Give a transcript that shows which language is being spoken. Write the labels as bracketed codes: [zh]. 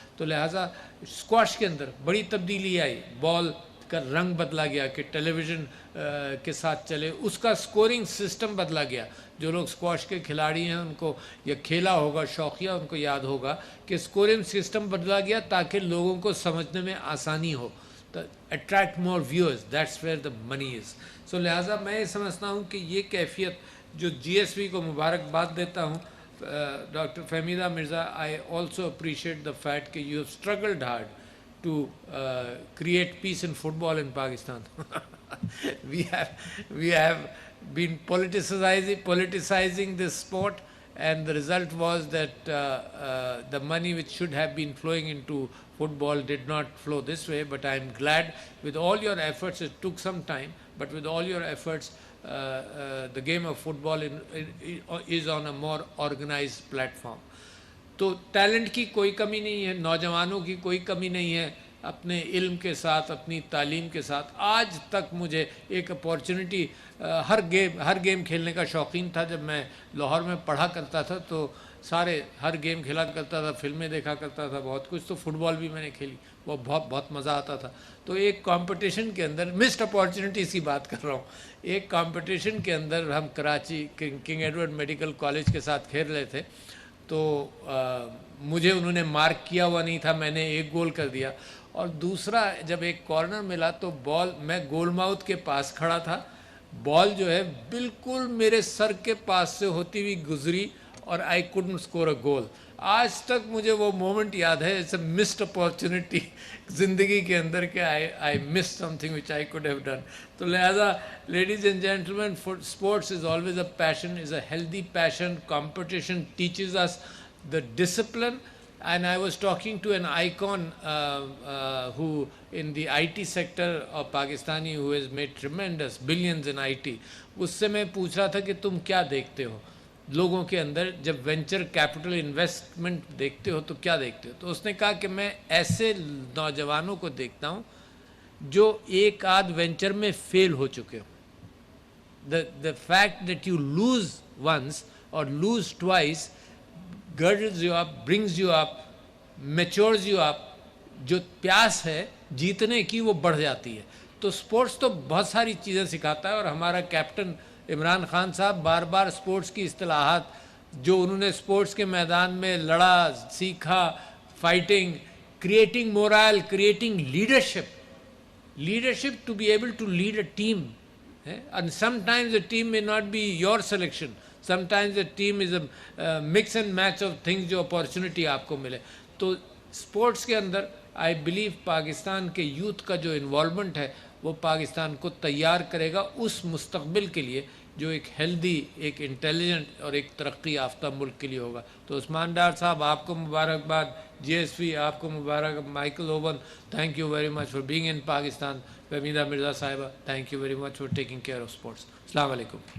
[ur] تو لہٰذا اسکواش کے اندر بڑی تبدیلی آئی, بال کا رنگ بدلا گیا کہ ٹیلی ویژن کے ساتھ چلے. اس کا سکورنگ سسٹم بدلا گیا. جو لوگ اسکواش کے کھلاڑی ہیں ان کو یا کھیلا ہوگا شوقیہ, ان کو یاد ہوگا کہ سکورنگ سسٹم بدلا گیا تاکہ لوگوں کو سمجھنے میں آسانی ہو. [en] تو attract more viewers, that's where the money is. [ur] سو لہٰذا میں یہ سمجھتا ہوں کہ یہ کیفیت جو جی ایس وی کو مبارکباد دیتا ہوں. [en] doctor Fahmida Mirza, I also appreciate the fact [ur] کہ [en] You have struggled hard to create peace in football in Pakistan. we have been politicizing this sport, and the result was that the money which should have been flowing into football did not flow this way. But I am glad with all your efforts, it took some time, but with all your efforts the game of football is on a more organized platform. [ur] تو talent کی کوئی کمی نہیں ہے, نوجوانوں کی کوئی کمی نہیں ہے, اپنے علم کے ساتھ, اپنی تعلیم کے ساتھ. آج تک مجھے ایک اپارچونٹی, ہر گیم کھیلنے کا شوقین تھا. جب میں لاہور میں پڑھا کرتا تھا تو ہر گیم کھیلا کرتا تھا, فلمیں دیکھا کرتا تھا, بہت کچھ. تو فٹ بال بھی میں نے کھیلی, وہ بہت مزہ آتا تھا. تو ایک کمپٹیشن کے اندر, مسڈ اپارچونٹیز کی بات کر رہا ہوں, ایک کمپٹیشن کے اندر ہم Karachi king Edward medical college کے ساتھ کھیل رہے تھے. تو مجھے انہوں نے مارک کیا ہوا نہیں تھا, میں نے ایک گول کر دیا. اور دوسرا جب ایک کارنر ملا تو بال, میں گول ماؤتھ کے پاس کھڑا تھا, بال جو ہے بالکل میرے سر کے پاس سے ہوتی ہوئی گزری اور [en] I couldn't score a goal. [ur] آج تک مجھے وہ مومنٹ یاد ہے. [en] it's a missed opportunity [ur] زندگی کے اندر کہ [en] I miss something which I could have done. تو لہٰذا ladies and gentleman, sports is always a passion, is a healthy passion. Competition teaches us the discipline. And I was talking to an icon who in the IT sector of Pakistani, who has made tremendous billions in IT. [ur] اس سے میں پوچھ رہا تھا کہ تم کیا دیکھتے ہو لوگوں کے اندر, جب وینچر کیپٹل انویسٹمنٹ دیکھتے ہو تو کیا دیکھتے ہو؟ تو اس نے کہا کہ میں ایسے نوجوانوں کو دیکھتا ہوں جو ایک آدھ وینچر میں فیل ہو چکے ہو. [en] The fact that you lose once or lose twice girds you up, brings you up, matures you up. [ur] جو پیاس ہے جیتنے کی وہ بڑھ جاتی ہے. تو سپورٹس تو بہت ساری چیزیں سکھاتا ہے, اور ہمارا کیپٹن عمران خان صاحب بار بار سپورٹس کی اصطلاحات جو انہوں نے سپورٹس کے میدان میں لڑا, سیکھا, fighting, [en] Creating morale, creating leadership to be able to lead a team. And sometimes the team may not be your selection. Sometimes the team is a mix and match of things [ur] جو opportunity آپ کو ملے. تو sports کے اندر [en] I believe [ur] Pakistan کے youth کا جو involvement ہے وہ پاکستان کو تیار کرے گا اس مستقبل کے لیے جو ایک ہیلدی, ایک انٹیلیجنٹ اور ایک ترقی یافتہ ملک کے لیے ہوگا. تو عثمان ڈار صاحب آپ کو مبارکباد, جی ایس وی آپ کو مبارک, Michael oven [en] thank you very much for being in Pakistan, [ur] Fahmida Mirza صاحبہ [en] Thank you very much for taking care of sports. [ur] السلام علیکم.